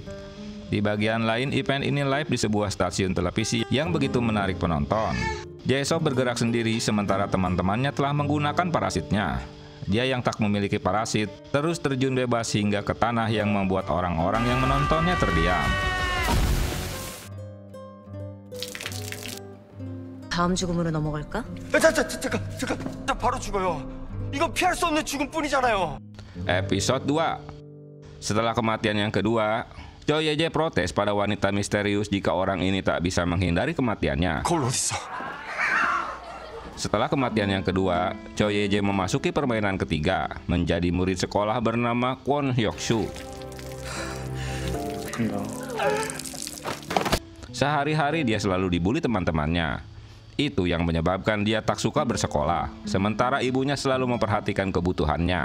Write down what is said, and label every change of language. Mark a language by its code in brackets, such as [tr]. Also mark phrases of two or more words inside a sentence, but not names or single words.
[id] Di bagian lain, event ini live di sebuah stasiun televisi yang begitu menarik penonton. Jae-sub bergerak sendiri sementara teman-temannya telah menggunakan parasitnya. Dia yang tak memiliki parasit terus terjun bebas hingga ke tanah yang membuat orang-orang yang menontonnya terdiam. [ko] 다음 죽음으로 넘어갈까? 잠깐, 나 바로 죽어요. 이건 피할 수 없는 죽음뿐이잖아요. [id] Episode 2. Setelah kematian yang kedua, Choi Ye-jae protes pada wanita misterius jika orang ini tak bisa menghindari kematiannya. [ko] 거울 어딨어? [id] Setelah kematian yang kedua, Choi Ye-jae memasuki permainan ketiga, menjadi murid sekolah bernama Kwon Hyuk-soo. Sehari-hari dia selalu dibully teman-temannya. Itu yang menyebabkan dia tak suka bersekolah, sementara ibunya selalu memperhatikan kebutuhannya.